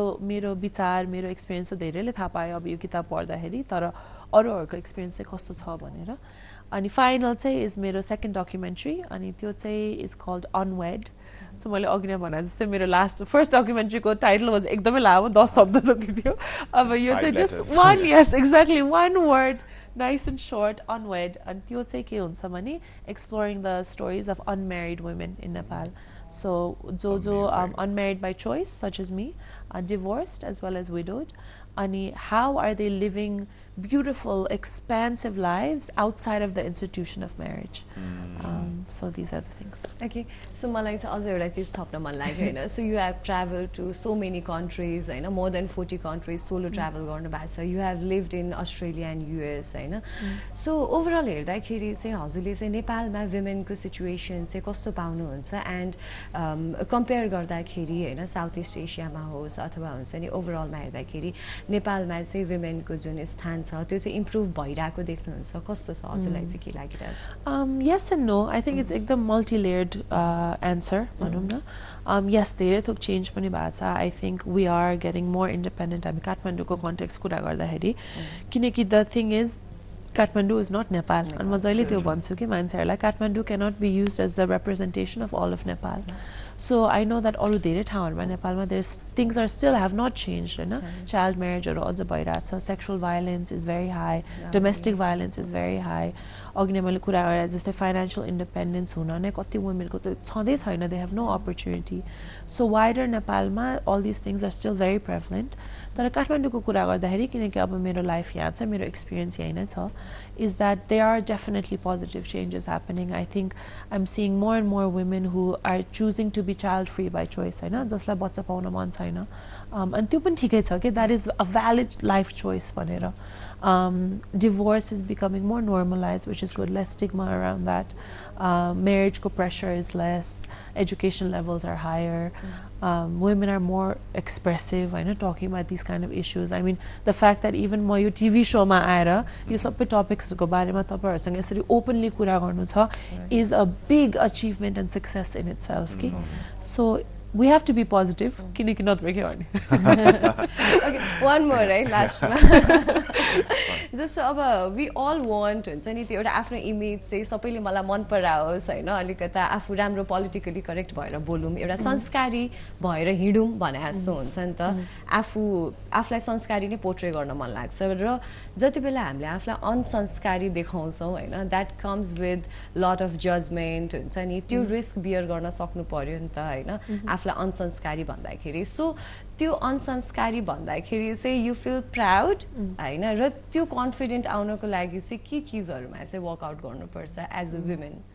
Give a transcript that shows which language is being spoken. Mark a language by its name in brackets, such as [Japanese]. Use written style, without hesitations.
[Nepali] मेरो विचार मेरो एक्सपिरियन्स चाहिँ धेरैले थाहा पायो अब यो किताब पढ्दाखेरि तर अरूहरूको एक्सपिरियन्स चाहिँ कस्तो छ भनेर अनि फाइनल चाहिँ इज मेरो सेकेन्ड डकुमेन्ट्री अनि त्यो चाहिँ इज कल्ड अनवेड सो मैले अघि नै भने जस्तै मेरो फर्स्ट डकुमेन्ट्रीको टाइटल वाज एकदमै लामो 10 शब्द जति थियो अब यो चाहिँ [English] Just one yes exactly one word nice and short, unwed. And [Nepali] त्यो चाहिँ के हुन्छ भने [English] exploring the stories of unmarried women in Nepal. So [Nepali] जो [English] unmarried by choice, such as me, divorced as well as widowed. And how are they living beautiful, expansive lives outside of the institution of marriage? So these are the things. Okay, so [Nepali] मलाई चाहिँ अझ एउटा चिज थप्न मन लाग्यो होइन. [English] So you have traveled to so many countries होइन, more than 40 countries solo travel [Nepali] गर्नु भएको छ. [English] You have lived in Australia and US होइन. So overall [Nepali] हेर्दाखेरि चाहिँ हजुरले चाहिँ नेपालमा womenको situation चाहिँ कस्तो पाउनुहुन्छ and compare गर्दाखेरि होइन साउथ इस्ट एसियामा होस् अथवा हुन्छ नि ओभरअलमा हेर्दाखेरि नेपालमा चाहिँ womenको जुन स्थान छ त्यो चाहिँ इम्प्रुभ भइरहेको देख्नुहुन्छ कस्तो छ हजुरलाई चाहिँ के लागिरहेछ? [English] Yes and no. I think it's एकदम multi-layered answer [Nepali] भनौँ न. [English] Yes, [Nepali] धेरै थोक चेन्ज पनि भएको छ. [English] I think we are getting more independent. [Nepali] हामी काठमाडौँको कन्टेक्स्ट कुरा गर्दाखेरि किनकि [English] the thing is Kathmandu is not Nepal. And [Nepali] म जहिले त्यो भन्छु कि मान्छेहरूलाई [English] Kathmandu cannot be used as the representation of all of Nepal. So I know that [Nepali] अरू धेरै ठाउँहरुमा नेपालमा [English] things are still have not changed हैन. [Nepali] Child marriage अरू अझ भइरहेको छ. [English] Sexual violence is very high. Domestic violence is very high. [Nepali] अघि नै मैले कुरा गरे जस्तै financial independence हुन नै कति womenको चाहिँ छँदै छैन. [English] They have no opportunity. [Nepali] So wider नेपालमा [English] all these things are still very prevalent. [Nepali] तर काठमाडौँको कुरा गर्दाखेरि किनकि अब मेरो लाइफ यहाँ छ मेरो एक्सपिरियन्स यही नै छ [English] is that there are definitely positive changes happening. I think I'm seeing more and more women who are choosing to be child free by choice हैन [Nepali] जसलाई बच्चा पाउन मन छैन अनि त्यो पनि ठिकै छ कि [English] that is a valid life choice भनेर. Divorce is becoming more normalized, which is good. Less stigma around that. Marriage pressure is less. Education levels are higher. Women are more expressive. I know talking about these kind of issues. I mean, the fact that even my TV show ma aera, [Nepali] यो सबै topics को बारेमा तपाईहरुसँग यसरी openly कुरा गर्नु छ [English] is a big achievement and success in itself. Okay, so we have to be positive. [Nepali] किनकि नत्र के गर्ने. [English] Okay, one more right last one. [Nepali] जस्तो अब [English] we all want [Nepali] हुन्छ नि त्यो एउटा आफ्नो इमेज चाहिँ सबैले मलाई मन पराओस् हैन अलिकता आफू राम्रो पोलिटिकली करेक्ट भएर बोलौं एउटा संस्कारी भएर हिडौं भने जस्तो हुन्छ नि त आफूलाई संस्कारी नै पोर्ट्रे गर्न मन लाग्छ र जति बेला हामीले आफूलाई अनसंस्कारी देखाउँछौं हैन [English] that comes with lot of judgment [Nepali] हुन्छ नि त्यो रिस्क बियर गर्न सक्नु पर्यो नि त हैन आफूलाई अनसंस्कारी भन्दाखेरि सो त्यो अनसंस्कारी भन्दाखेरि चाहिँ [English] you feel proud [Nepali] हैन र त्यो कन्फिडेन्ट आउनको लागि चाहिँ के चीजहरुमा चाहिँ वर्कआउट गर्नुपर्छ as a woman?